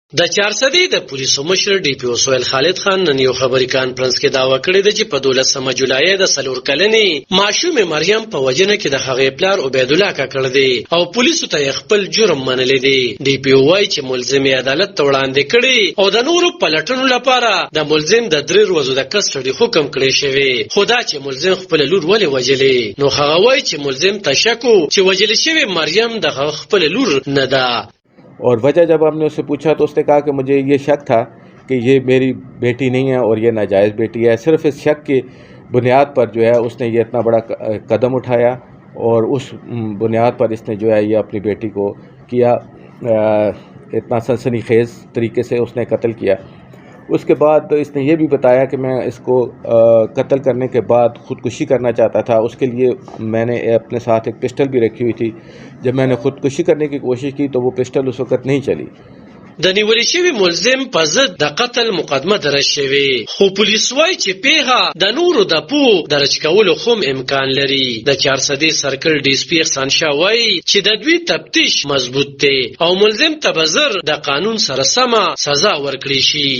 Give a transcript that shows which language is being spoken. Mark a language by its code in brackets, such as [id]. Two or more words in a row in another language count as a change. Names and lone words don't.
[ps] د چارسدي د پولیسو مشر ډي پی او سهیل خالد خان نن یو خبري کانفرنس کې داوا کړې ده چې په 12 جولای د 4 کلنې معصومه مریم په وجنه کې د هغې پلار عبید الله ککړ دی او پولیسو ته خپل جرم منلې دي. ډي پی او وايي چې ملزم عدالت ته وړاندې کړي او د نورو پلټنو لپاره د ملزم د 3 ورځې د کسټډي حکم کړی شوی. خدا چې ملزم خپل لور ولې وجلې نو هغه وايي چې ملزم تشکو چې وجل شوی مریم د خپل لور نه ده. [ur] اور وجہ جب ہم نے اس سے پوچھا تو اس نے کہا کہ مجھے یہ شک تھا کہ یہ میری بیٹی نہیں ہے اور یہ ناجائز بیٹی ہے. صرف اس شک کی بنیاد پر جو ہے اس نے یہ اتنا بڑا قدم اٹھایا اور اس بنیاد پر اس نے جو ہے یہ اپنی بیٹی کو کیا. اتنا سنسنی خیز طریقے سے اس نے قتل کیا. اس کے بعد اس نے یہ بھی بتایا کہ میں اس کو قتل کرنے کے بعد خودکشی کرنا چاہتا تھا. اس کے لیے میں نے اپنے ساتھ ایک پستول بھی رکھی ہوئی تھی۔ جب میں نے خودکشی کرنے کی کوشش کی تو وہ پستول اس وقت نہیں چلی. [ps] د نیول شوی ملزم په ضد د قتل مقدمه درج شوی خو پولیس وايي چې پیغه د نورو د پو درج کولو خو امکان لري. د چارسدي سرکل ډي اس پی احسان شاه وايي چې د دوی تفتیش مضبوط دی او ملزم ته بزر د قانون سره سمه سزا ورکړي شي.